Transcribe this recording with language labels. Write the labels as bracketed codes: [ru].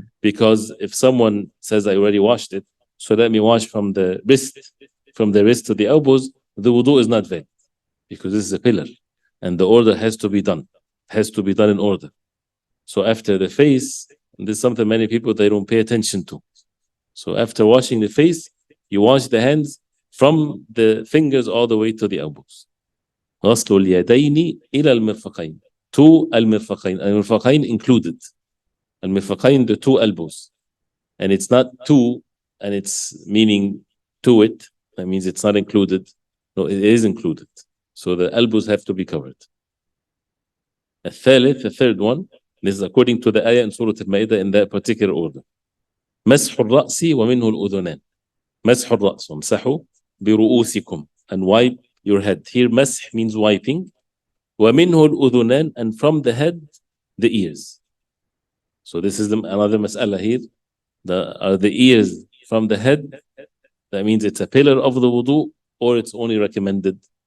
[en] Because if someone says, I already washed it, so let me wash from the wrist to the elbows, the wudu is not valid, because this is a pillar, and the order has to be done. Has to be done in order. So after the face, and this is something many people, they don't pay attention to. So after washing the face, you wash the hands from the fingers all the way to the elbows. [ar] غسل اليدين إلى المرفقين. [en] To المرفقين. المرفقين included. المرفقين, the 2 elbows. And it's not 2, and it's meaning to it. That means it's not included. No, it is included. So the elbows have to be covered. [ar] الثالث, [en] the third one, this is according to the ayah in Surah Al-Ma'idah in that particular order. [ar] مسح الرأس ومنه الأذنان. مسح الرأس, وامسحوا برؤوسكم, [en] and wipe your head. Here مسح means wiping. [ar] ومنه الأذنان, [en] and from the head, the ears. So this is another mas'ala here. Are the ears from the head? That means it's a pillar of the wudu, or it's only recommended.